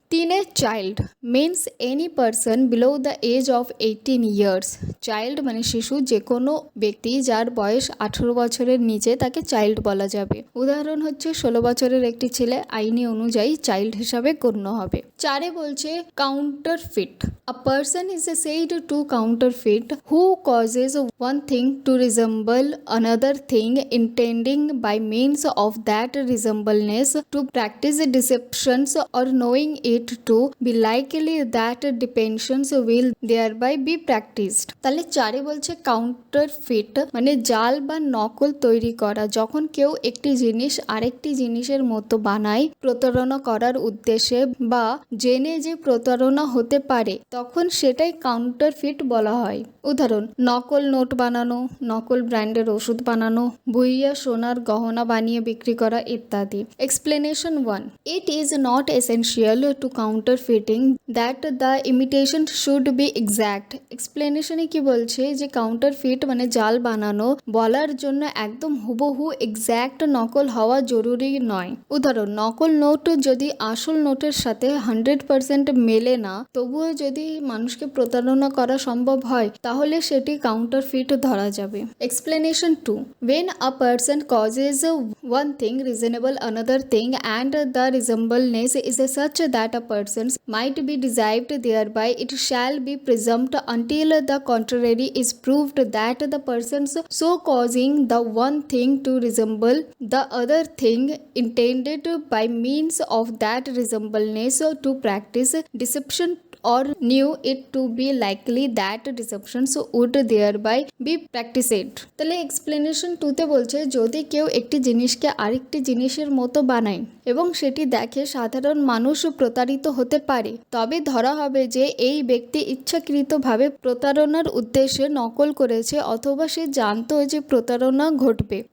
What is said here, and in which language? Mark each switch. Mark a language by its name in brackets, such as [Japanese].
[English] 3-এ child means any person below the age of 18 years. [Bangla] Child মানে শিশু, যে কোনো ব্যক্তি যার বয়স 18 বছরের নিচে তাকে চাইল্ড বলা যাবে। উদাহরণ হচ্ছে 16 বছরের একটি ছেলে আইনি অনুযায়ী চাইল্ড হিসাবে গণ্য হবে। 4-এ বলছে counterfeit. [English] A person is said to counterfeit who causes one thing to resemble another thing, intending by means of that resemblance to practice deceptions or knowing it to be likely that deceptions will thereby be practiced. [Bangla] তাহলে 4-এ বলছে counterfeit মানে জাল বা নকল তৈরি করা। যখন কেউ একটি জিনিস আরেকটি জিনিসের মতো বানায় প্রতারণা করার উদ্দেশ্যে বা জেনে যে প্রতারণা হতে পারে, তখন সেটাই কাউন্টারফিট বলা হয়। উদাহরণ, নকল নোট বানানো, নকল ব্র্যান্ডের ওষুধ বানানো, ভুইয়া সোনার গহনা বানিয়ে বিক্রি করা ইত্যাদি। [English] Explanation 1, it is not essential to counterfeiting that the imitation should be exact. [Bangla] এক্সপ্লেনেশনে কি বলছে যে কাউন্টারফিট মানে জাল বানানো বলার জন্য একদম হুবহু এক্স্যাক্ট নকল হওয়া জরুরি নয়। উদাহরণ, নকল নোট যদি আসল নোটের সাথে 100% মেলে না, তবুও যদি মানুষকে প্রতারণা করা সম্ভব হয়, তাহলে সেটি কাউন্টারফিট ধরা যাবে। [English] Explanation 2, when a person causes one thing resemble another thing and the resemblance is such that a person might be deceived thereby, it shall be presumed until the contrary is proved that the person so causing the one thing to resemble the other thing intended by means of that resemblance to practice deception or knew it to be likely that deceptions would thereby be practiced. [Bangla] তাহলে explanation 2-তে বলছে, যদি কেউ একটি জিনিসকে আরেকটি জিনিসের মতো বানায় এবং সেটি দেখে সাধারণ মানুষ প্রতারিত হতে পারে, তবে ধরা হবে যে এই ব্যক্তি ইচ্ছাকৃতভাবে প্রতারণার উদ্দেশ্যে নকল করেছে অথবা সে জানতো যে প্রতারণা ঘটবে।